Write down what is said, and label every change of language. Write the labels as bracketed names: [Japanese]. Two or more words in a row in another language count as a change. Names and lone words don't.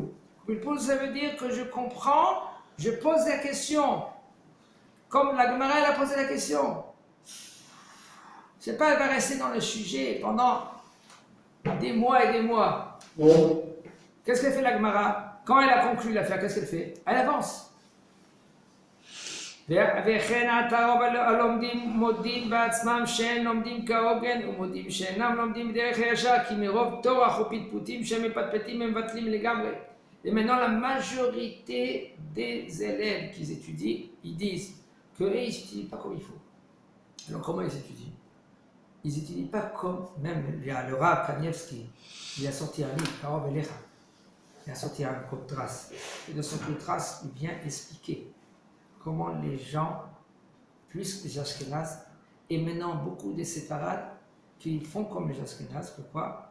[French] Pile-poule, ça veut dire que je comprends, je pose la question. Comme la Gemara, elle a posé la question. C'est pas elle va rester dans le sujet pendant des mois et des mois. Qu'est-ce qu'elle fait la Gemara? Quand elle a conclu l'affaire, qu'est-ce qu'elle fait? Elle avance. [Hebrew] וכן עתה הלומדים מודים בעצמם שאין לומדים כהוגן ומודים שאינם לומדים בדרך הישר כי מרוב טורח ופטפוטים שהם מפטפטים הם מבטלים לגמרי. [French] Et maintenant la majorité des élèves qui étudient, ils disent qu'ils n'étudient pas comme il faut. Alors comment ils étudient? Ils n'étudient pas comme, même il y a le Rav Kanievski, il a sorti un livre, Karov Elecha, il a sorti un Koptras, et de son Koptras il vient expliquer comment les gens, plus que les Ashkénazes, et maintenant beaucoup des séparades, qui font comme les Ashkénazes, que quoi?